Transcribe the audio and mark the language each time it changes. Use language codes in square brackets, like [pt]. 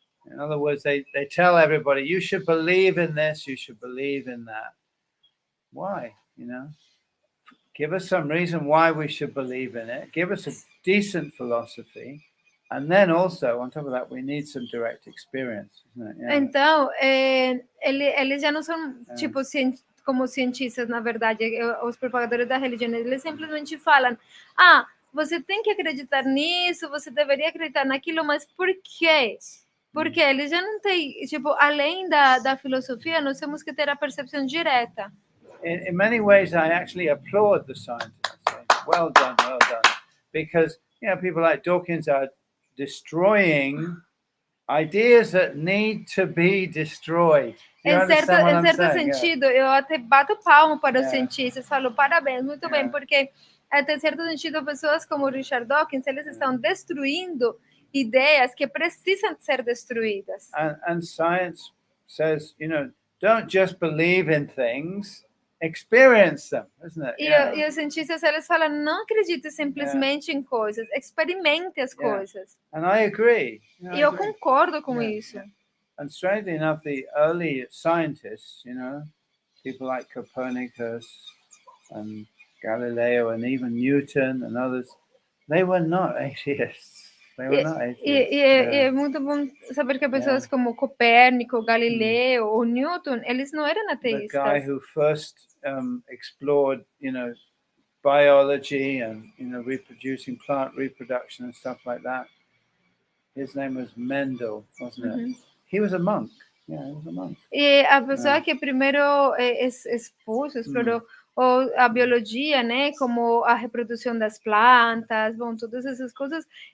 [en] In other words, they tell everybody, you should believe in this, you should believe in that. Why? Give us some reason why we should believe in it. Give us a decent philosophy. And then also, on top of that, we need some direct experience, isn't it? [pt] Então, eles já não são, tipo, como cientistas, na verdade, os propagadores da religião, eles simplesmente falam, você tem que acreditar nisso, você deveria acreditar naquilo, mas por quê? Porque eles já não têm, tipo, além da filosofia, nós temos que ter a percepção direta. [en] In many ways, I actually applaud the scientists. Well done, because people like Dawkins are destroying ideas that need to be destroyed. [pt] Em certo sentido, eu até bato palmo para os cientistas, falo parabéns, muito bem, porque até certo sentido pessoas como Richard Dawkins, eles estão destruindo ideias que precisam ser destruídas. [en] And science says, don't just believe in things. Experience them, isn't it? [pt] E os cientistas, eles falam, não acredite simplesmente em coisas, experimente as coisas. [en] And I agree. [pt] E eu concordo com isso. [en] And strangely enough, the early scientists, people like Copernicus and Galileo and even Newton and others, they were not atheists. [pt] É muito bom saber que pessoas como Copérnico, Galileu ou Newton, eles não eram ateístas. [en] The guy who first explored, biology and reproducing plant reproduction and stuff like that. His name was Mendel, wasn't it? He was a monk. Yeah, he was a monk. [pt] E a pessoa que primeiro explorou a biologia, né, como a reprodução das plantas, todas essas coisas.